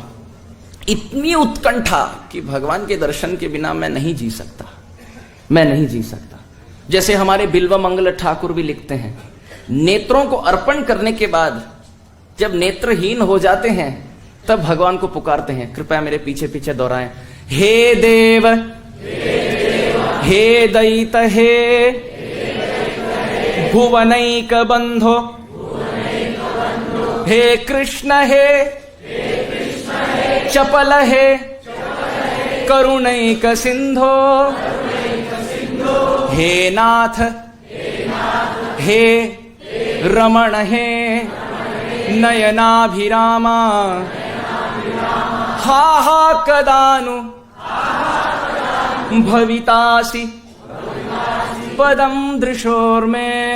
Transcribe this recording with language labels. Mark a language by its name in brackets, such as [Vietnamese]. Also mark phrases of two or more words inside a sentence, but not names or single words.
[Hindi] इतनी उत्कंठा कि भगवान के दर्शन के बिना मैं नहीं जी सकता, मैं नहीं जी सकता। जैसे हमारे बिल्व मंगल ठाकुर भी लिखते हैं, नेत्रों को अर्पण करने के बाद जब नेत्रहीन हो जाते हैं तब भगवान को पुकारते हैं। कृपया मेरे पीछे पीछे दोहराएं, [Sanskrit] हे देव, हे दैत, हे भुवनैक बंधो, हे कृष्ण, हे चपल, हे करुणैक सिंधो, हे नाथ, हे रमण हे नयनाभिरामा हा हा कदानु भवितासि पदम दृशोर्मे।